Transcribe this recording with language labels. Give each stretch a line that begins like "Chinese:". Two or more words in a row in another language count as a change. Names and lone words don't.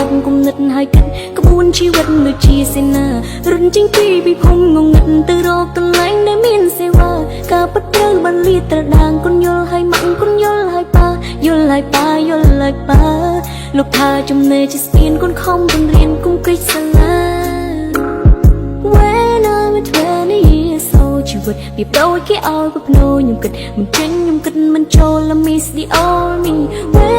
Khmer: គំនិតហើយគិតក្បួនជីវិតដូចជាសេនារុនចេញពីពិភពងងឹតទៅរកកន្លែងដែលមានសេវាការពិតត្រូវបានលាតត្រដាងគុនយល់ហើយម៉ាក់គុនយល់ហើយប៉ាយល់ហើយប៉ាយល់ហើយប៉ាលោកថាចំណេះជាស្ពានគុនខំបង្រៀនគុំកិច្ចសាលា
English: When I'm 20 years old
Khmer: ជីវិតពីប្រូចគេឲ្យពភ្នោខ្ញុំគិតមិនចេញខ្ញុំគិតមិនចូល
English: I miss the old me